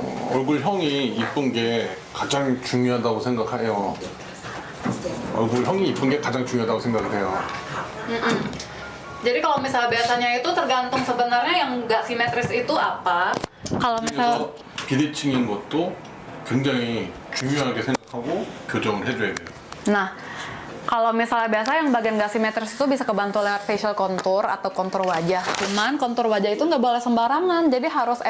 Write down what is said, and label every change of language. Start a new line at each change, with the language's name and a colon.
Korean: 얼굴형이 이쁜 게 가장 중요하다고 생각해요. 얼굴형이 이쁜 게 가장 중요하다고 생각을 해요.
Indonesian: Jadi kalau misalnya biasanya itu tergantung sebenarnya yang nggak simetris itu apa. Kalau misal
Korean: 그래서 비대칭인 것도 굉장히 중요하게 생각하고 교정을 해줘야 돼요.
Indonesian: Nah, kalau misalnya biasa yang bagian nggak simetris itu bisa kebantu lewat facial contour atau kontur wajah. Cuman kontur wajah itu nggak boleh sembarangan, jadi harus emang